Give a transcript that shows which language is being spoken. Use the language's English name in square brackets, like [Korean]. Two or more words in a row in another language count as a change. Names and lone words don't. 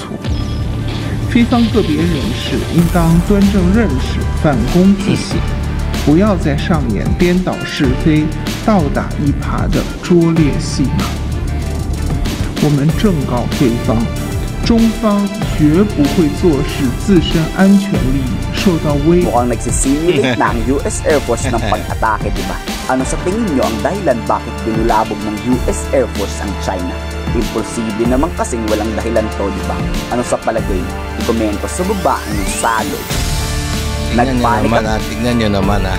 [Chinese] 菲方个别人士应当端正认识，反躬自省，不要再上演颠倒是非、倒打一耙的拙劣戏码。我们正告菲方，中方绝不会坐视自身安全利益受到威胁。 [Filipino] Mukhang nagsisimulate na ang US Air Force ng pag-atake, diba? Ano sa tingin nyo ang dahilan bakit pinulabog ng US Air Force ang China? Imposible naman kasing walang dahilan to, diba? Ano sa palagay nyo? Ikomento sa baba ang salog. Tignan nyo naman ha.